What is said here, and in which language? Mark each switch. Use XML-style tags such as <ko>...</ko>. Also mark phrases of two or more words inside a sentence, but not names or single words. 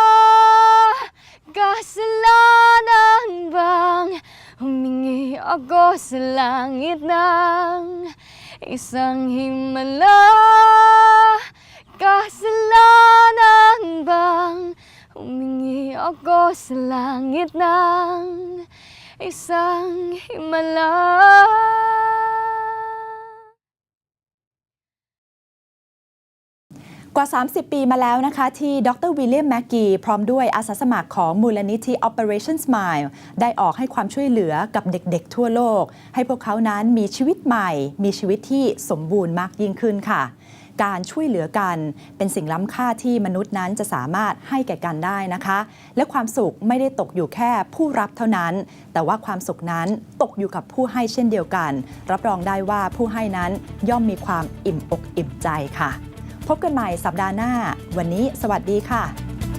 <tl>kasalanan bang humingi ako sa langit ng isang himala, kasalanan bang humingi ako sa langit ng isang himala.</tl> <th>กว่า 30 ปีมาแล้วนะคะที่ดร. วิลเลียม แม็กกีพร้อมด้วยอาสาสมัครของมูลนิธิ Operation Smile ได้ออกให้ความช่วยเหลือกับเด็ก ๆทั่วโลกให้พวกเขานั้นมีชีวิตใหม่มีชีวิตที่สมบูรณ์มากยิ่งขึ้นค่ะการช่วยเหลือกันเป็นสิ่งล้ำค่าที่มนุษย์นั้นจะสามารถให้แก่กันได้นะคะและความสุขไม่ได้ตกอยู่แค่ผู้รับเท่านั้นแต่ว่าความสุขนั้นตกอยู่กับผู้ให้เช่นเดียวกันรับรองได้ว่าผู้ให้นั้นย่อมมีความอิ่มอกอิ่มใจค่ะพบกันใหม่สัปดาห์หน้าวันนี้สวัสดีค่ะ</th>